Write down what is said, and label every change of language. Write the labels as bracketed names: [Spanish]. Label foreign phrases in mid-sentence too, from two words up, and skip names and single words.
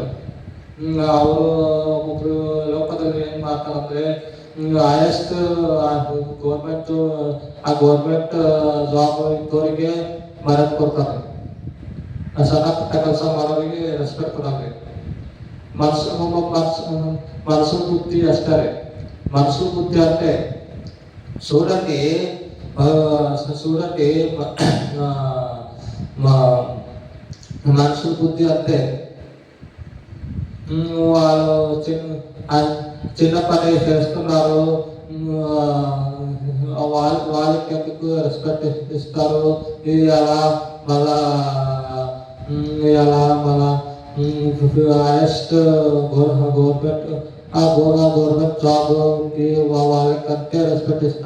[Kannada] ಅವರು ಒಬ್ರು ಲೋಕದಲ್ಲಿ ಏನ್ ಮಾಡ್ತಾರಂದ್ರೆ [English] highest government job [Kannada] ಇದ್ದವರಿಗೆ ಮರ್ಯಾದೆ ಕೊಡ್ತಾರೆ, ಸಣ್ಣ ಪುಟ್ಟ ಕೆಲಸ ಮಾಡೋರಿಗೆ ರೆಸ್ಪೆಕ್ಟ್ ಕೊಡೋರಿಗೆ. ಮನಸ್ಸು ಬುದ್ಧಿ ಅಷ್ಟೇ. ಮನಸ್ಸು ಬುದ್ಧಿ [Telugu] అంటే చూడండి మనసు బుద్ధి అంటే వాళ్ళు చిన్న పని చేస్తున్నారు, వాళ్ళకి ఎందుకు రెస్పెక్ట్ ఇస్తారు, ఇది అలా మళ్ళా [English] highest government job [Telugu] ఉంది వాళ్ళకంటే రెస్పెక్ట్ ఇస్తా.